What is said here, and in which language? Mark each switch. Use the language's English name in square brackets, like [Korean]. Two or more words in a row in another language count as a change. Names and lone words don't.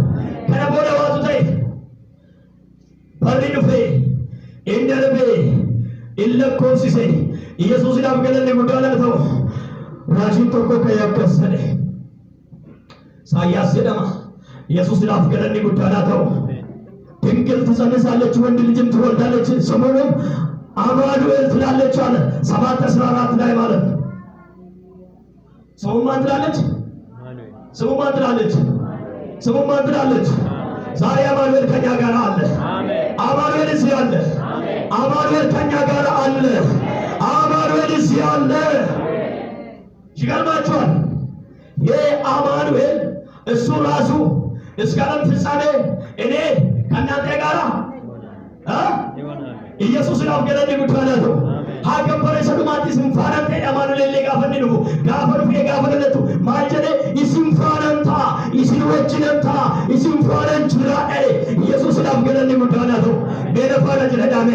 [Oromo] Kana booda waatu ta'e barri dhufee inni darbee inni lakkoofsise. Yesuusiidhaaf galanni guddaan haa ta'u. Raajiin tokko ka'ee akkas jedhe. Isaayyaas jedhama. Yesuusiidhaaf galanni guddaan haa ta'u. [Amharic] ድንግል ትጸንሳለች ወንድ ልጅም ትወልዳለች ስሙንም አማኑኤል ትላለች አለ። 7:14 ላይ ማለት ነው። ስሙ ማን ትላለች? ስሙ ማን ትላለች? ስሙ ማን ትላለች? ዛሬ አማኑኤል ከኛ ጋር አለ። አማኑኤል እዚህ አለ። አማኑኤል ከኛ ጋር አለ። አማኑኤል እዚህ አለ። ይገርማችኋል። ይህ አማኑኤል እሱ ራሱ እስከ ዓለም ፍጻሜ እኔ ከእናንተ ጋር ኢየሱስናaf [Oromo] galanni guddaan haa ta'u. Haa gabbara isa dhumaatti isin faanaan ta'e Amaanu'eellee gaafa inni dhufu gaafa dhufee gaafa dhalatu maal jedhe isin faanaan ta'a isin wajjinan ta'a isin faanaan jira jedhe. Yesuusinaaf galanni guddaan haa ta'u. Mee na faana jira jedhame.